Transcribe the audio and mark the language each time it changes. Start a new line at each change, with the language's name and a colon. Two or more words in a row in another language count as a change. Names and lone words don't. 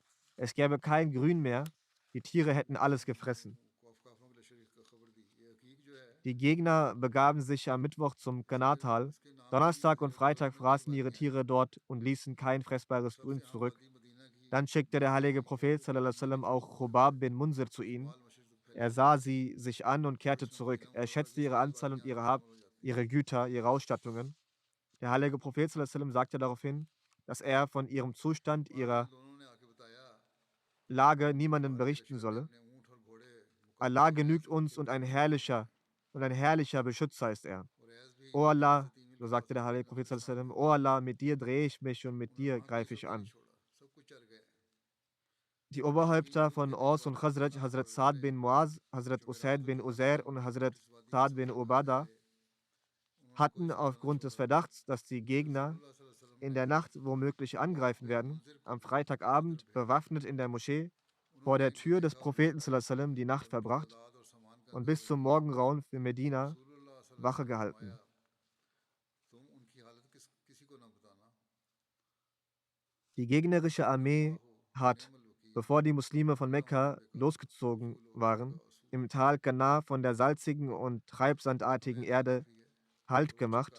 German: Es gäbe kein Grün mehr, die Tiere hätten alles gefressen. Die Gegner begaben sich am Mittwoch zum Qanat-Tal. Donnerstag und Freitag fraßen ihre Tiere dort und ließen kein fressbares Grün zurück. Dann schickte der heilige Prophet
Arabic: صلى الله عليه وسلم
German: auch Chubab bin Munzir zu ihnen. Er sah sie sich an und kehrte zurück. Er schätzte ihre Anzahl und ihre Güter, ihre Ausstattungen. Der heilige Prophet
Arabic: صلى الله عليه وسلم
German: sagte daraufhin, dass er von ihrem Zustand, ihrer Lage niemandem berichten solle. Allah genügt uns und ein herrlicher Beschützer ist er. O Allah, so sagte der heilige Prophet
Arabic: صلى الله عليه وسلم,
German: O Allah, mit dir drehe ich mich und mit dir greife ich an. Die Oberhäupter von Aus und Khazraj, Hazrat Saad bin Muaz, Hazrat Usaid bin Uzair und Hazrat Saad bin Ubada, hatten aufgrund des Verdachts, dass die Gegner in der Nacht womöglich angreifen werden, am Freitagabend bewaffnet in der Moschee vor der Tür des Propheten
Arabic: صلى الله عليه وسلم
German: die Nacht verbracht und bis zum Morgengrauen für Medina Wache gehalten. Die gegnerische Armee hat, bevor die Muslime von Mekka losgezogen waren, im Tal Kana von der salzigen und treibsandartigen Erde Halt gemacht.